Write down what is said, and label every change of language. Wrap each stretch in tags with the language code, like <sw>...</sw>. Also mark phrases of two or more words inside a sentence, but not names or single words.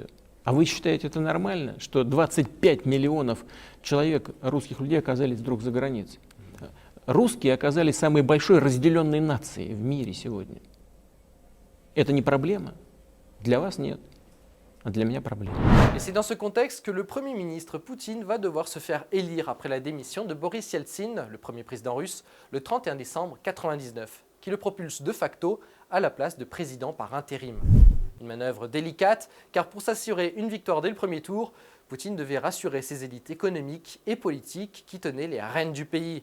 <ru>А вы считаете это нормально, что 25 миллионов человек, русских людей, оказались вдруг за границей? Русские оказались самой большой разделенной нацией в мире сегодня. Это не проблема? Для вас нет. для меня проблема.</ru> <fr>Et c'est dans ce contexte que le Premier ministre Poutine va devoir se faire élire après la démission de Boris Yeltsin, le premier président russe, le 31 décembre 1999, qui le propulse de facto à la place de président par intérim. Une manœuvre délicate, car pour s'assurer une victoire dès le premier tour, Poutine devait rassurer ses élites économiques et politiques qui tenaient les rênes du pays.</fr>